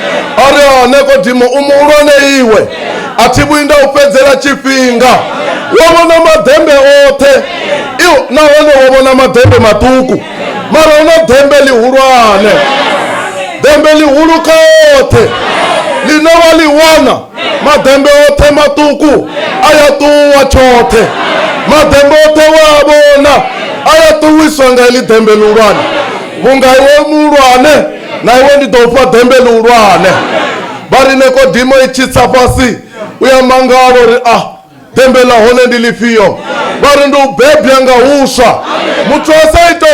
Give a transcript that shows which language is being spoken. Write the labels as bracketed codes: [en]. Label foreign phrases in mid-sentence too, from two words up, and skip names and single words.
[ve] ari Nikodimo u muhulwane iwe a thi vhuyi nda u fhedzela tshifhinga wo vhona madembe oṱhe nahone wo vhona madembe maṱuku mara una dembe lihulwane dembe lihulu kha oṱhe line wa li wana madembe oṱhe maṱuku aya ṱuwa tshoṱhe madembe oṱhe wa vhona aya ṱuwiswa nga iḽi dembe lihulwane vhunga iwe muhulwane na iwe ndi ḓo fha dembe lihulwane bari Nikodimo i tshi tsa fhasi uya mangala uri dembe la hone ndi lifhio bari ndi u bebya nga huswa muthu a sa ita